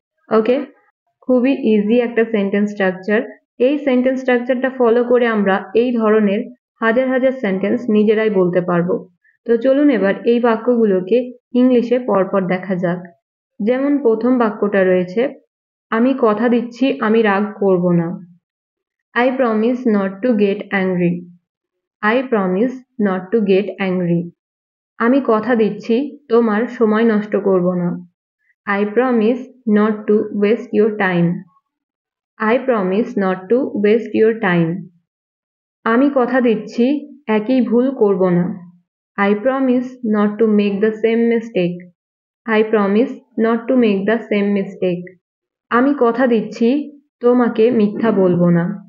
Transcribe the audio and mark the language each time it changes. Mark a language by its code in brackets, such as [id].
[bn] ওকে, খুবই ইজি একটা sentence structure. এই সেন্টেন্স স্ট্রাকচারটা ফলো করে আমরা এই ধরনের হাজার হাজার সেন্টেন্স নিজেরাই বলতে পারবো। তো চলুন এবার এই বাক্যগুলোকে ইংলিশে পরপর দেখা যাক। যেমন প্রথম বাক্যটা রয়েছে আমি কথা দিচ্ছি আমি রাগ করব না। [en] I promise not to get angry. I promise not to get angry. [bn] আমি কথা দিচ্ছি তোমার সময় নষ্ট করব না। [en] I promise not to waste your time. I promise not to waste your time. [bn] আমি কথা দিচ্ছি একই ভুল করব না। [en] I promise not to make the same mistake. I promise not to make the same mistake. [bn] আমি কথা দিচ্ছি তোমাকে মিথ্যা বলবো না।